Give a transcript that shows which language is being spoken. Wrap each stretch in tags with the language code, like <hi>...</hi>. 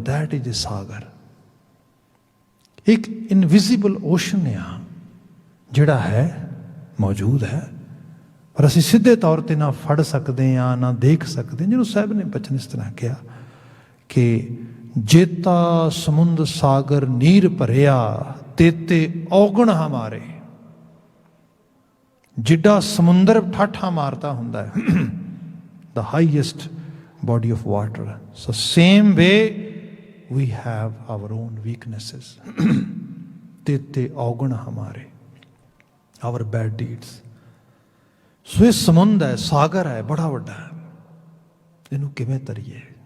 <en>that is a</en> <pa>ਸਾਗਰ, ਇੱਕ invisible ocean ਆ ਜਿਹੜਾ ਹੈ, ਮੌਜੂਦ ਹੈ, ਪਰ ਅਸੀਂ ਸਿੱਧੇ ਤੌਰ 'ਤੇ ਨਾ ਫੜ ਸਕਦੇ ਹਾਂ, ਨਾ ਦੇਖ ਸਕਦੇ। ਜਿਹਨੂੰ ਸਾਹਿਬ ਨੇ ਬਚਨ ਇਸ ਤਰ੍ਹਾਂ ਕਿਹਾ ਕਿ ਜੇਤਾ ਸਮੁੰਦ ਸਾਗਰ ਨੀਰ ਭਰਿਆ, ਤੇਤੇ ਔਗਣ ਹਮਾਰੇ। ਜਿੱਡਾ ਸਮੁੰਦਰ ਠਾਠਾ ਮਾਰਦਾ ਹੁੰਦਾ ਹੈ,</pa> <en>the highest body of water, so same way we have our own weaknesses.</en> <pa>ਤੇਤੇ ਔਗਣ ਹਮਾਰੇ,</pa> <en>our bad deeds.</en> <pa>ਸੋ ਇਹ ਸਮੁੰਦ ਹੈ, ਸਾਗਰ ਹੈ, ਬੜਾ ਵੱਡਾ ਹੈ, ਇਹਨੂੰ ਕਿਵੇਂ ਤਰੀਏ।</pa>